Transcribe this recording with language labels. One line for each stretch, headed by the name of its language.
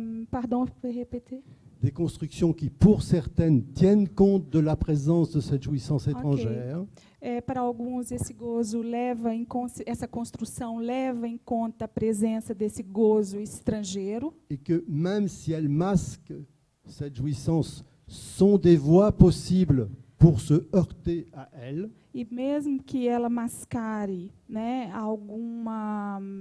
French: Pardon, vous pouvez répéter? Des constructions qui, pour certaines, tiennent compte de la présence de cette jouissance étrangère.
Portuguese: Para alguns, esse gozo essa construção leva em conta a presença desse gozo estrangeiro.
French: Et que même si elle masque cette jouissance, sont des voies possibles pour se heurter à elle.
Portuguese: E mesmo que ela mascare, né, alguma